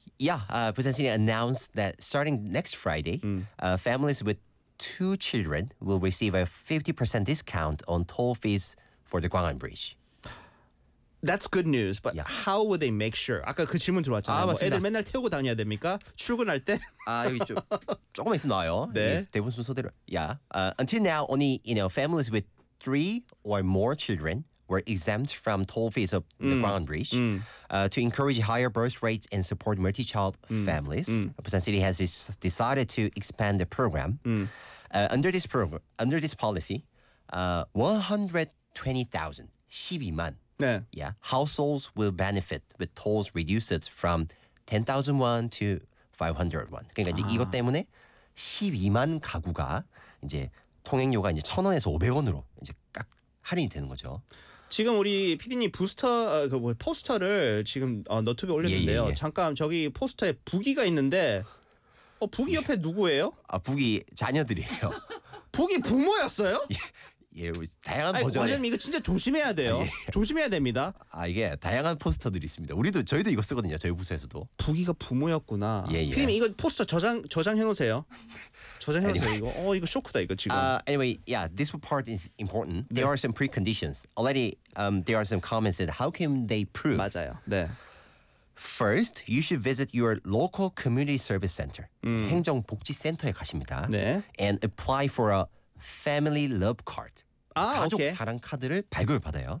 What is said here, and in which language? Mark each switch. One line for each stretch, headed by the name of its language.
English: Yeah, Busan City announced that starting next Friday, families with two children will receive a 50% discount on toll fees for the Gwangan Bridge. That's good news, but how would they make sure?
Korean: 아까 그 질문 들어왔잖아요. 아, 맞습니다. 애들 맨날 태우고 다녀야 됩니까? 출근할 때? 아, 여기 좀 조금 있어 나와요. 네. 대본 순서대로. Yeah.
English: Until now, only families with three or more children were exempt from toll fees of the Gwangan Bridge. To encourage higher birth rates and support multi-child families, Busan City has decided to expand the program. Under this policy, 120,000, 12만.
Korean: 네.
English: Yeah. Households will benefit with tolls reduced from 10,000 won to 500 won.
Korean: 그러니까 이제 이것 때문에 12만 가구가 이제 통행료가 이제 1,000원에서 500원으로 이제 깍 할인이 되는 거죠. 지금 우리 PD님 포스터를 지금 너튜브에 올렸는데요. 예. 잠깐 저기 포스터에 부기가 있는데 부기 옆에 누구예요? 아, 부기 자녀들이에요. 부기 부모였어요? 예. 예, 다양한 버전. 과장님, 이거 진짜 조심해야 돼요. 아, 예. 조심해야 됩니다. 아, 이게 다양한 포스터들이 있습니다. 저희도 이거 쓰거든요. 저희 부서에서도. 부기가 부모였구나. 예, 예. 피디님, 이거 포스터 저장해 놓으세요. 저장해 놓으세요. 이거. 어, 이거 쇼크다, 이거 지금.
English: Anyway, yeah, this part is important. There are some preconditions. Already, there are some comments that how can they prove?
Korean: 맞아요. 네.
English: First, you should visit your local community service center.
Korean: 행정복지센터에 가십니다. 네.
English: And apply for a Family Love Card. 아,
Korean: 가족 오케이. 사랑 카드를 발급을 받아요.